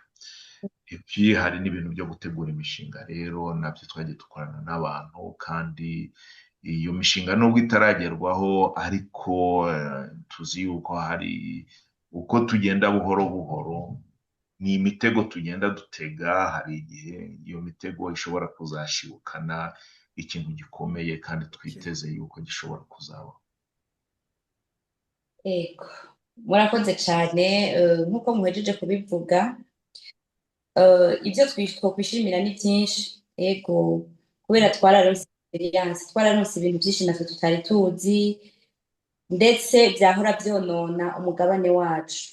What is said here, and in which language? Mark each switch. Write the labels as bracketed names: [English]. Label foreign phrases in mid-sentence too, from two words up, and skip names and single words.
[Kinyarwanda] Ibi hari n'ibintu byo gutegura imishinga, rero nabyo twagiye dukorana n'abantu, kandi iyo mishinga nubwo itaragerwaho ariko tuzi yuko hari uko tugenda buhoro buhoro, ni imitego tugenda dutega, hari igihe iyo mitego ishobora kuzashibukana ikintu gikomeye kandi twiteze yuko gishobora kuzabaho. [Rundi] Ego, murakoze cyane nk'uko muhejeje kubivuga. Ibyo twokwishimira ni byinshi, ego, kubera twararonse experience, twararonse ibintu byinshi natwe tutari tuzi, ndetse byahora byonona umugabane wacu.